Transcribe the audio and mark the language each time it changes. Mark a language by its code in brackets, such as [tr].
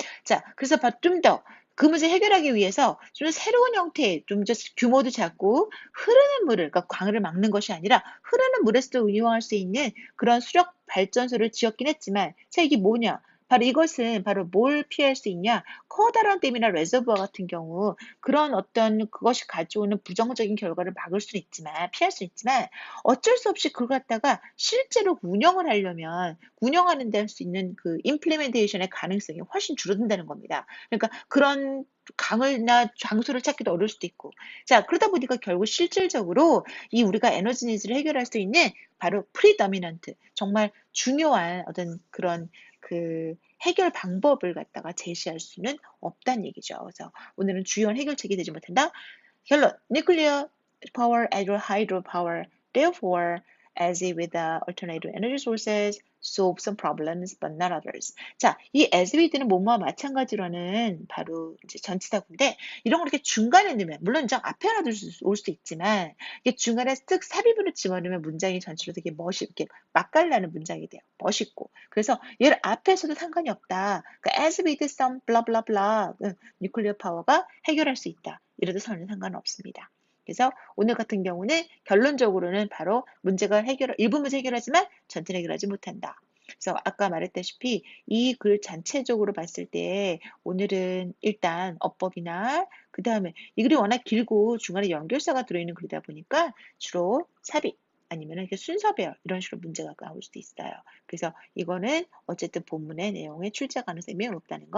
[ko] 자, 그래서 좀 더 그 문제 해결하기 위해서 좀 새로운 형태의 좀 규모도 작고 흐르는 물을 그러니까 강을 막는 것이 아니라 흐르는 물에서도 운용할 수 있는 그런 수력 발전소를 지었긴 했지만 자 이게 뭐냐? 바로 이것은 바로 뭘 피할 수 있냐? 커다란 댐이나 레저부어 같은 경우 그런 어떤 그것이 가져오는 부정적인 결과를 막을 수 있지만 피할 수 있지만 어쩔 수 없이 그걸 갖다가 실제로 운영을 하려면 운영하는 데 할 수 있는 그 임플리멘테이션의 가능성이 훨씬 줄어든다는 겁니다. 그러니까 그런 강을나 장소를 찾기도 어려울 수도 있고. 자, 그러다 보니까 결국 실질적으로 이 우리가 에너지 니즈를 해결할 수 있는 바로 프리더미넌트, 정말 중요한 어떤 그런 그 해결 방법을 갖다가 제시할 수는 없다는 얘기죠. 그래서 오늘은 주요한 해결책이 되지 못한다. [en] 결론, nuclear power, hydropower, therefore, as if with the alternative energy sources, solve some problems, but not others. [ko] 자, 이 as with는 뭐뭐와 마찬가지로는 바로 이제 전치사구인데, 이런 걸 이렇게 중간에 넣으면, 물론 좀 앞에 하나 올 수도 있지만, 이게 중간에 쓱 삽입으로 집어넣으면 문장이 전체로 되게 이렇게 맛깔나는 문장이 돼요. 멋있고. 그래서 얘를 앞에서도 상관이 없다. [en] 그러니까 as with some blah blah blah, nuclear power가 [ko] 해결할 수 있다. 이래도 전혀 상관없습니다. 그래서 오늘 같은 경우는 결론적으로는 바로 문제가 일부 문제 해결하지만 전체를 해결하지 못한다. 그래서 아까 말했다시피 이 글 전체적으로 봤을 때 오늘은 일단 어법이나 그다음에 이 글이 워낙 길고 중간에 연결사가 들어있는 글이다 보니까 주로 삽입 아니면은 이렇게 순서 배열 이런 식으로 문제가 나올 수도 있어요. 그래서 이거는 어쨌든 본문의 내용에 출제 가능성이 매우 높다는 거